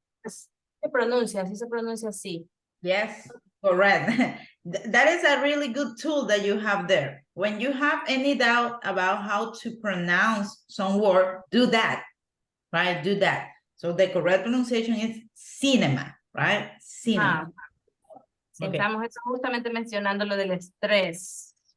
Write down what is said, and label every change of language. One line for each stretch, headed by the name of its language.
Spanish: Se pronuncia, así se pronuncia así.
English: Yes, correct. That is a really good tool that you have there. When you have any doubt about how to pronounce some word, do that, right? Do that. So the correct pronunciation is cinema, right? Cinema.
Spanish: Sí,
English: Okay.
Spanish: estamos justamente mencionando lo del estrés.